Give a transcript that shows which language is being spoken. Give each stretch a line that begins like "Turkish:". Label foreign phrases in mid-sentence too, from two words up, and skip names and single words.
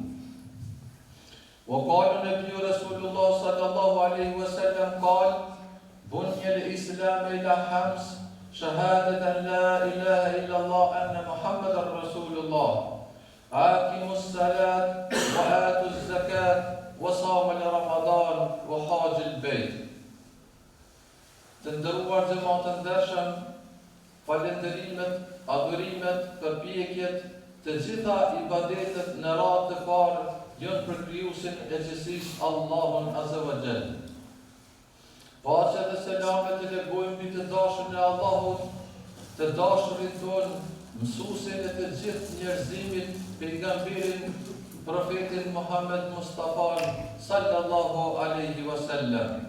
Arabic: وقال النبي رسول الله صلى الله عليه وسلم قال بني الإسلام إلى خمس شهادة لا إله إلا الله أن محمد رسول الله أقيموا الصلاة وآتوا الزكاة وصوم رمضان وحج البيت.
Albanian: Të nderuar xhamat të ndershëm, falënderimet, adhurimet, përpjekjet, të gjitha ibadetet në radhë të parë janë për krijuesin e gjithësisë Allahun
Arabic: عز وجل.
Albanian: Paqja dhe selamet të legojmë mbi të dashurin e Allahut, të dashurin tonë, mësuesin e të gjithë njerëzimit, pejgamberin, profetin Muhammed Mustafa
Arabic: صلى الله عليه وسلم.